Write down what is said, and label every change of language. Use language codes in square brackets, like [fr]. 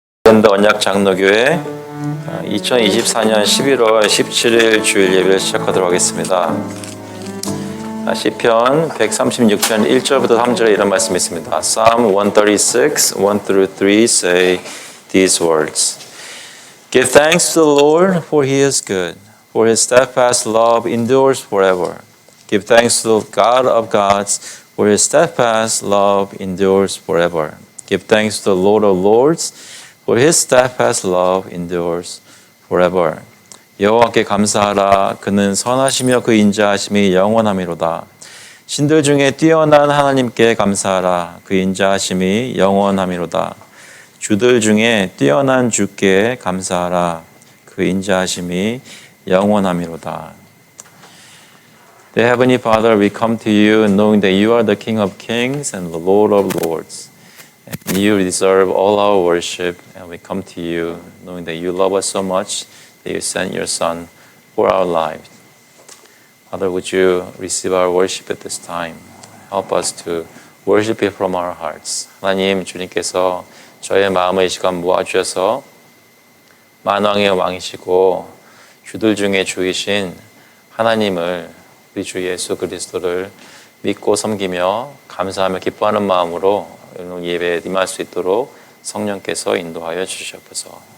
[ko] 하이랜드 언약장로교회 2024년 11월 17일 주일 예배를 시작하도록 하겠습니다. 시편 136편 1절부터 3절에 이런 말씀이 있습니다. [en] Psalm 136, 1-3 say these words. Give thanks to the Lord, for He is good, for His steadfast love endures forever. Give thanks to the God of gods, for His steadfast love endures forever. Give thanks to the Lord of lords, for His steadfast love endures forever. [ko] 여호와께 감사하라. 그는 선하시며 그 인자하심이 영원함이로다. 신들 중에 뛰어난 하나님께 감사하라. 그 인자하심이 영원함이로다. 주들 중에 뛰어난 주께 감사하라. 그 인자하심이 영원함이로다. [en] Dear Heavenly Father, we come to you knowing that you are the King of kings and the Lord of lords. And you deserve all our worship, and we come to you knowing that you love us so much that you sent your Son for our lives. Father, would you receive our worship at this time? Help us to worship you from our hearts. [ko] 하나님, 주님께서 저의 마음을 이 시간 모아주셔서 만왕의 왕이시고 주들 중에 주이신 하나님을 우리 주 예수 그리스도를 믿고 섬기며 감사하며 기뻐하는 마음으로 예배에 임할 수 있도록 성령께서 인도하여 주시옵소서.